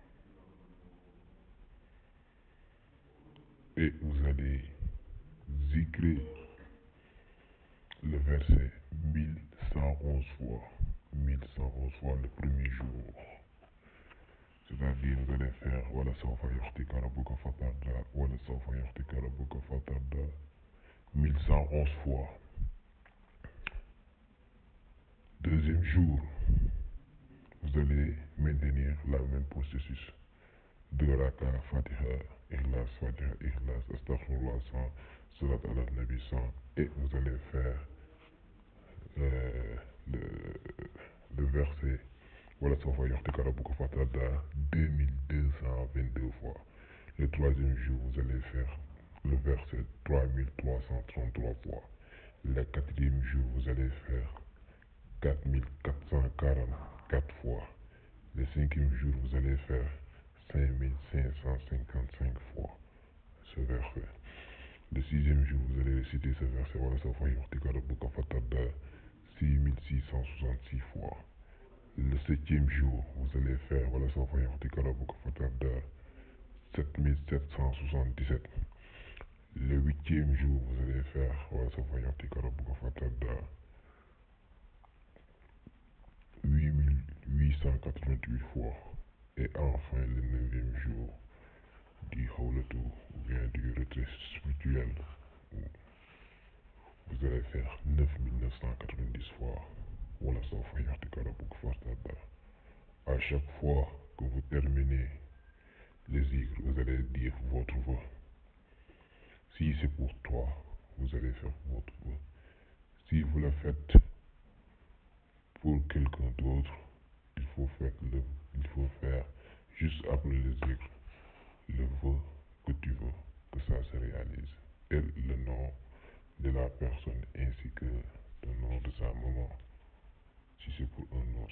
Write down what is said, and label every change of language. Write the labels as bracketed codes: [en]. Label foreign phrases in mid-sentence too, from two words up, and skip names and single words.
[fr] Et vous allez zikrer le verset 1111 fois. 1111 fois le premier jour. C'est-à-dire, vous allez faire [ar] ولسوف يعطيك ربك فترضى, ولسوف يعطيك ربك فترضى [fr] 1111 fois. Deuxième jour, vous allez maintenir le même processus. 2 rakas, Fatiha, Ikhlas, Fatiha, Ikhlas, Astaghfirullah 100, [ar] صلاة على النبي [fr] 100, et vous allez faire le verset [ar] ولسوف يعطيك ربك فترضى [fr] 2222 fois. Le troisième jour, vous allez faire le verset 3333 fois. Le quatrième jour, vous allez faire 4444 fois. Le cinquième jour, vous allez faire 5555 fois ce verset. Le sixième jour, vous allez réciter ce verset, voilà, [ar] سوف يعطيك ربك فترضى 6666 fois. [fr] Le septième jour, vous allez faire, voilà, [ar] سوف يعطيك ربك فترضى 7777. [fr] Le huitième jour, vous allez faire, voilà, [ar] سوف يعطيك ربك فترضى 8888 fois. [fr] Et enfin, le neuvième jour du Hawlatu, ou bien du retrait spirituel, vous allez faire 9990 fois. Voilà, [ar] سوف يعطيك ربك فترضى. [fr] À chaque fois que vous terminez les zikr, vous allez dire votre vœu. Si c'est pour toi, vous allez faire votre vœu. Si vous le faites pour quelqu'un d'autre, il faut faire juste après le zikr le vœu que tu veux que ça se réalise et le nom de la personne ainsi que le nom de sa maman si c'est pour un autre.